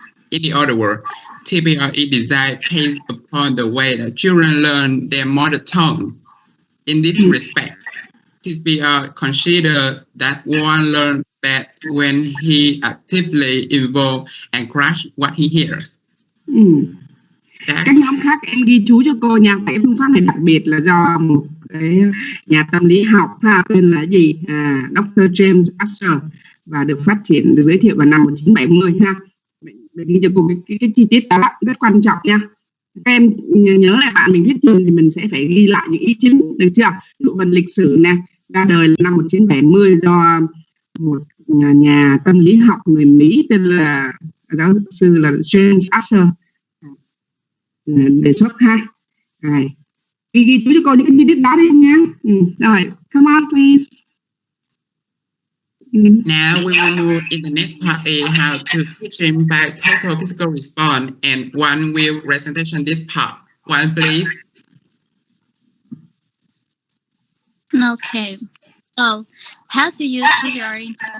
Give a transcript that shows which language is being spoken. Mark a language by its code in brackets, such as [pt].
[en] In the other words, TPR is designed based upon the way that children learn their mother tongue. In this respect, TPR considers that one learns that when he actively involves and grasps what he hears. [vi] Các nhóm khác em ghi chú cho cô nha. Cái phương pháp này đặc biệt là do một cái nhà tâm lý học tên là gì? Dr. James Asher, và được phát triển, được giới thiệu vào năm 1970 ha. Để ghi cho cô cái chi tiết đó rất quan trọng nha. Các em nhớ lại bạn mình thuyết trình thì mình sẽ phải ghi lại những ý chính, được chưa? Ví dụ phần lịch sử nè, ra đời là năm 1970 do một nhà tâm lý học người Mỹ tên là giáo sư là James Asher đề xuất ha. Rồi, ghi chú cho cô những cái chi tiết đó đi nha. Rồi, [en] come on please. Now we will move in the next part how to teach him by total physical response, and one will presentation this part. One please. Okay. So, how to use TPR